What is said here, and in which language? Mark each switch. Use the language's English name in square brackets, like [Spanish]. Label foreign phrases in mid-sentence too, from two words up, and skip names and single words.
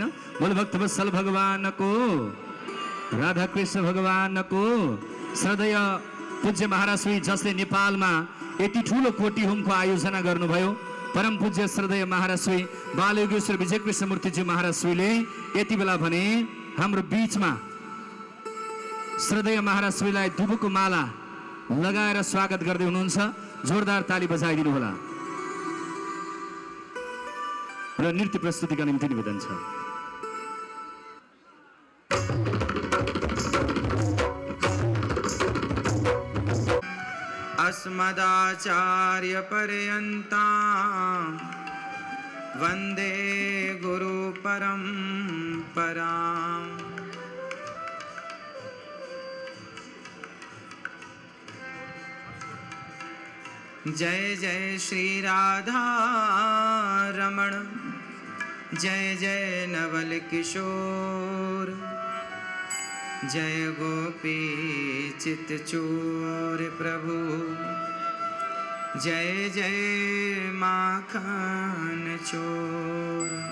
[Nepali] बोल भक्तवत्सल भगवानको राधा कृष्ण भगवानको श्रद्धेय पूज्य महाराज श्री जसले नेपालमा यति ठुलो कोटी होमको आयोजना गर्नुभयो, परम पूज्य श्रद्धेय महाराज श्री बालयोगेश्वर विजय कृष्ण मूर्तिजी महाराज श्रीले यति बेला भने हाम्रो बीचमा श्रद्धेय महाराज श्रीलाई दुबुको माला लगाएर स्वागत गर्दै हुनुहुन्छ। जोरदार ताली बजाइदिनु होला र नृत्य प्रस्तुतिका निम्ति निवेदन छ। [Sanskrit] अस्मदाचार्य पर्यन्तां वन्दे गुरु परम्पराम्। [Hindi] जय जय श्री राधा रमण, जय जय नवल किशोर, जय गोपी चित चोर प्रभु, जय जय माखन चोर।